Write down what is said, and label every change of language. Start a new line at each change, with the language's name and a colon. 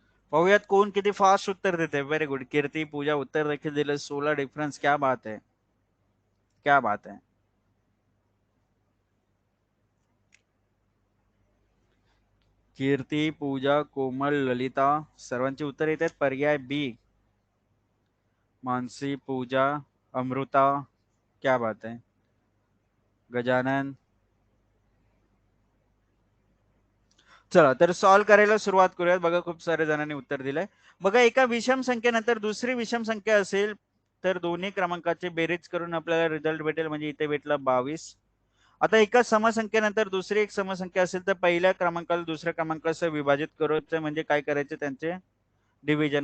Marathi: पाहूयात कोण किती फास्ट उत्तर देते. व्हेरी गुड, कीर्ती, पूजा उत्तर देखील दिले, 16 डिफरन्स.
Hindi: क्या बात है, क्या बात है.
Marathi: कीर्ती, पूजा, कोमल, ललिता सर्वांची उत्तर येत आहेत पर्याय बी.
Hindi: मानसी, पूजा, अमृता, क्या बात है.
Marathi: गजानन. चला तर सॉल्व्ह करायला सुरुवात करूयात. बघा खूप सारे जणांनी उत्तर दिलंय. बघा, एका विषम संख्येनंतर दुसरी विषम संख्या असेल तर दोन्ही क्रमांकाची बेरीज करून आपल्याला रिझल्ट भेटेल, म्हणजे इथे भेटला 22. आता एका समसंख्येनंतर दुसरी एक समसंख्या असेल तर पहिल्या क्रमांकाला दुसऱ्या क्रमांकासह विभाजित करायचं, म्हणजे काय करायचे त्यांचे डिव्हिजन.